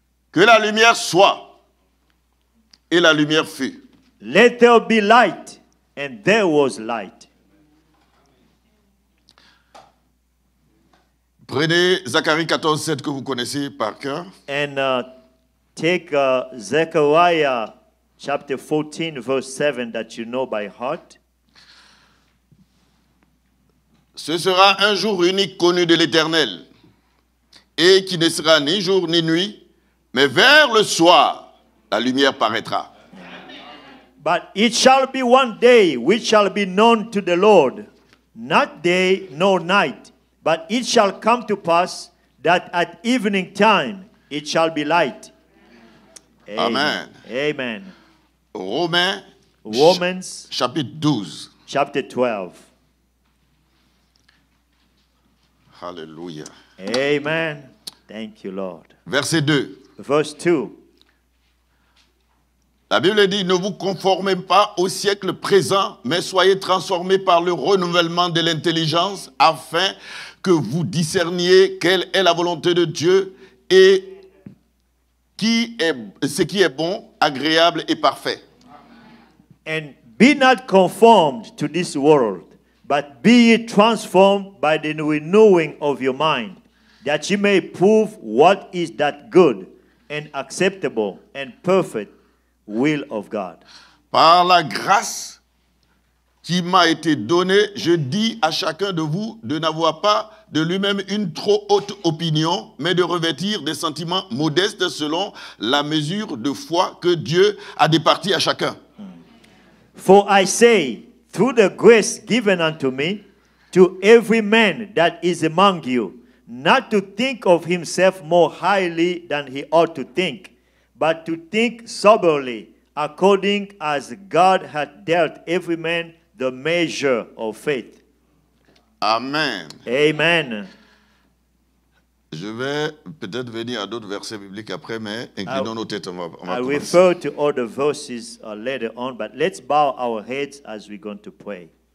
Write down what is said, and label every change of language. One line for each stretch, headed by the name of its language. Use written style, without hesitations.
French: que la lumière soit, et la lumière fut.
English: let there be light, and there was light.
French: Prenez Zacharie 14, 7 que vous connaissez par cœur.
English: And take Zechariah chapter 14, verse 7 that you know by heart.
French: Ce sera un jour unique connu de l'Éternel, et qui ne sera ni jour ni nuit, mais vers le soir, la lumière paraîtra.
English: But it shall be one day which shall be known to the Lord, not day nor night, but it shall come to pass that at evening time it shall be light.
French: Amen.
English: Amen.
French: Romains,
English: Romans
French: chapitre 12.
English: chapter 12.
French: Alléluia.
English: Amen. Thank you, Lord.
French: Verset 2.
English: Verse 2.
French: La Bible dit, ne vous conformez pas au siècle présent, mais soyez transformés par le renouvellement de l'intelligence, afin que vous discerniez quelle est la volonté de Dieu et ce qui est bon, agréable et parfait.
English: And be not conformed to this world, but be ye transformed by the renewing of your mind, that ye may prove what is that good and acceptable and perfect will of God.
French: Par la grâce qui m'a été donnée, je dis à chacun de vous de n'avoir pas de lui-même une trop haute opinion, mais de revêtir des sentiments modestes selon la mesure de foi que Dieu a départie à chacun.
English: For I say, through the grace given unto me, to every man that is among you, not to think of himself more highly than he ought to think, but to think soberly, according as God hath dealt every man the measure of faith.
French: Amen.
English: Amen.
French: Je vais peut-être venir à d'autres versets bibliques après, mais inclinons nos têtes, on va
English: I
French: commencer.
English: refer to other verses later on, but let's bow our heads as we're going to pray.